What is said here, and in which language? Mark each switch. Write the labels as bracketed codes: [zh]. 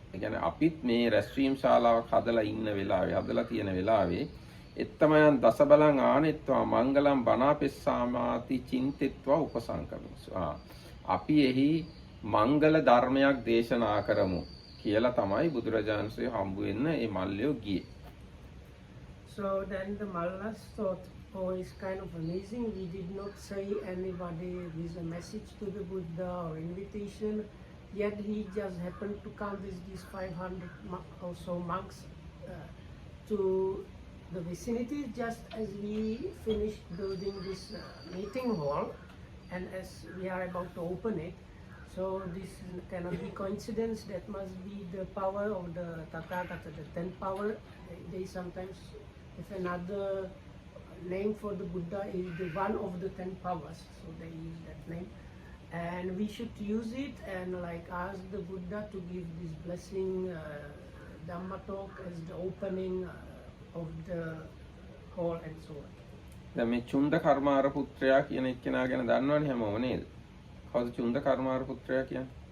[si] ඒ කියන්නේ අපිත් මේ රැස්වීම් ශාලාවක් හදලා ඉන්න වෙලාවේ, හදලා තියෙන වෙලාවේ [pi] එත්තමයන් දසබලං ආනෙත්වා මංගලම් බණාපෙස්සාමාති චින්තෙත්වා උපසංකමිසු. [si] අපි එහි මංගල ධර්මයක් දේශනා කරමු කියලා තමයි බුදුරජාණන්සේ හම්බු වෙන්න මේ මල්ලයෝ ගියේ. [en] So then the Mallas thought, oh, it's kind of amazing. We did not say anybody with a message to the Buddha or invitation, yet he just happened to come with these 500 or so monks to the vicinity just as we finished building this meeting hall, and as we are about to open it. So this cannot be coincidence. That must be the power of the Tathagata, the 10th power. They sometimes, if another name for the Buddha is the one of the 10 powers, so they use that name, and we should use it and like ask the Buddha to give this blessing Dhamma talk as the opening of the hall and so on. [si] දැන් මේ චුන්ද කර්මාර පුත්‍රයා කියන එක්කෙනා ගැන දන්නවනේ හැමෝම නේද? කවුද චුන්ද කර්මාර පුත්‍රයා කියන්නේ?